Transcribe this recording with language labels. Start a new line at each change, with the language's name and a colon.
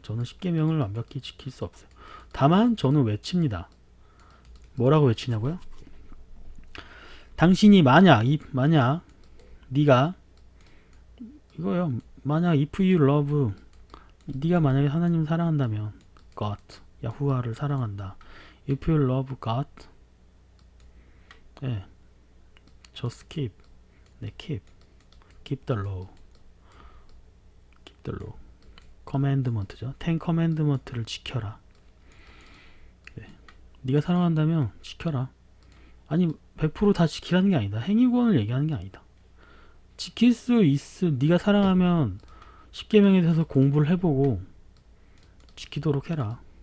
Korean: 저는 십계명을 완벽히 지킬 수 없어요. 다만 저는 외칩니다. 뭐라고 외치냐고요? 당신이 만약 네가 이거요. 만약
English: if you love,
Korean: 네가 만약에 하나님을 사랑한다면 God, 야후와를 사랑한다.
English: If you love God, 네, just keep, 네, keep the law, keep the law. commandment죠.
Korean: Ten commandment를 지켜라. 네. 네가 사랑한다면 지켜라. 아니 100% 다 지키라는 게 아니다. 행위권을 얘기하는 게 아니다. 지킬 수 네가 사랑하면 10계명에 대해서 공부를 해보고 지키도록 해라.